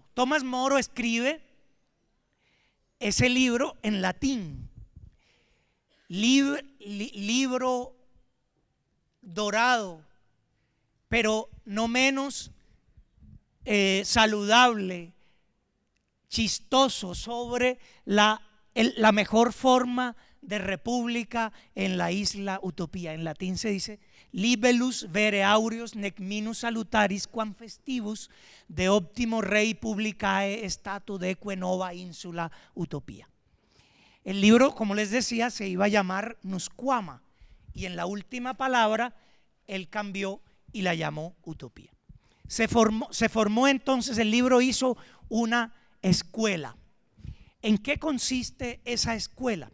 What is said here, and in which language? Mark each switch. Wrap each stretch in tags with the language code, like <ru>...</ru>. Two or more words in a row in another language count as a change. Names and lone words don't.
<es>Tomás Moro escribe ese libro en latín, libro dorado, pero no menos saludable, chistoso, sobre la mejor forma de república en la isla Utopía. En latín se dice</es> <la>libellus vere aureus nec minus salutaris quam festivus de optimo rei publicae statu deque nova insula Utopía.</la> <es>El libro, como les decía, se iba a llamar Nusquama, y en la última palabra él cambió y la llamó Utopía. Se formó entonces, el libro hizo una escuela. ¿En qué consiste esa escuela?</es>